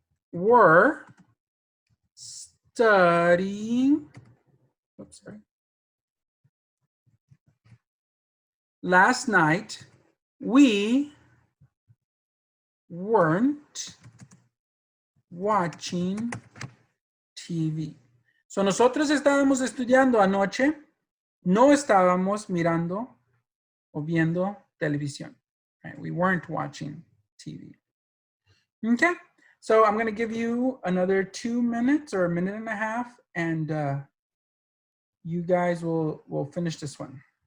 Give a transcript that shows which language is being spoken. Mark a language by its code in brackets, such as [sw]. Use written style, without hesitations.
[en] Were studying, oops, sorry. Last night, we weren't watching TV. [es] So nosotros estábamos estudiando anoche, no estábamos mirando o viendo televisión. [en] Right? We weren't watching TV. Okay, so I'm going to give you another 2 minutes or a minute and a half, and you guys will finish this one.